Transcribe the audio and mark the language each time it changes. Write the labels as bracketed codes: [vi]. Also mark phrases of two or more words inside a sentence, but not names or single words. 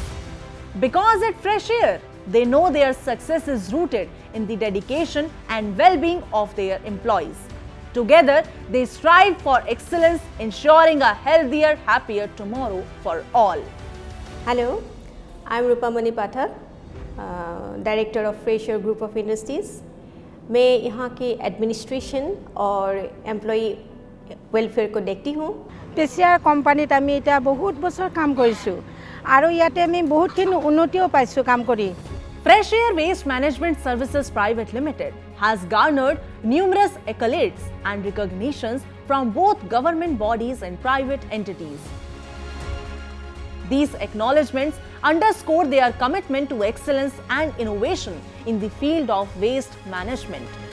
[en] Because at Fresh Air, they know their success is rooted in the dedication and well-being of their employees. Together, they strive for excellence, ensuring a healthier, happier tomorrow for all. Hello, I am Rupamani Pathak, Director of Fresh Air Group of Industries. [hi] मैं यहाँ की एडमिनिस्ट्रेशन और [en] employee welfare [hi] को देखती हूँ। [as] पेशियार কোম্পানীত আমি এটা বহুত বছৰ কাম কৰিছো আৰু ইয়াতে আমি বহুতখিনি উন্নতিও পাইছো কাম কৰি। [en] Fresh Air Waste Management Services Private Limited has garnered numerous accolades and recognitions from both government bodies and private entities. These acknowledgements underscore their commitment to excellence and innovation in the field of waste management.